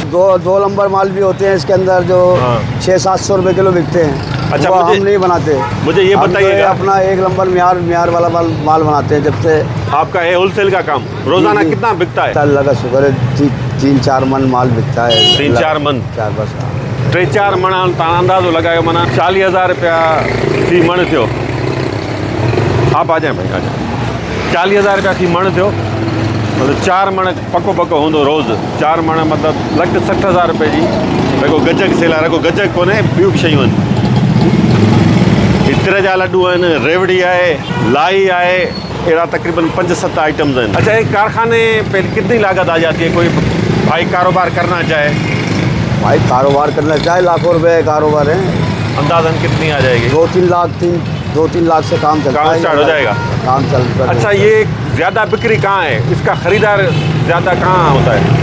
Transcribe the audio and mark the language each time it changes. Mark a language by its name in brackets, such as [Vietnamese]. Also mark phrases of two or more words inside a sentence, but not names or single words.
[Hindi] दो नंबर माल भी होते हैं इसके अंदर जो 600-700 रुपये किलो बिकते हैं। अच्छा, वो हम नहीं बनाते। मुझे ये बताइएगा, अपना 1 नंबर म्यार वाला माल बनाते हैं। जब से आपका है होलसेल का काम, रोजाना जी। कितना बिकता है? लगा शुक्र है 3-4 मन माल बिकता है। 3-4 मन? 4 बस। [Sindhi] 3-4 मन तव्हां अंदाज़ो लगायो, माना 40,000 रुपया फी मण थियो। [Hindi] आप आ जाए भाई, आ जाए। [Sindhi] 40,000 रुपया फी मण थियो, मतलब 4 मण पको हूंदो रोज़। 4 मण मतलब 1,60,000 रुपये जी रखो गजक सेला। रखो गजक कोन्हे, ॿियूं बि शयूं आहिनि। इत्र जा लड्डू आहिनि, रेवड़ी आहे, लाई आहे, अहिड़ा तकरीबन 5-7 आइटम्स आहिनि। [Hindi] अच्छा, एक कारखाने पे कितनी लागत आ जाती है? कोई भाई कारोबार करना चाहे? भाई कारोबार करना चाहे लाखों रुपए कारोबार है। अंदाजन कितनी आ जाएगी? 2-3 लाख से काम चलता है। काम स्टार्ट हो जाएगा? काम चल। अच्छा, ये ज़्यादा बिक्री कहाँ है? इसका खरीदार ज़्यादा कहाँ होता है?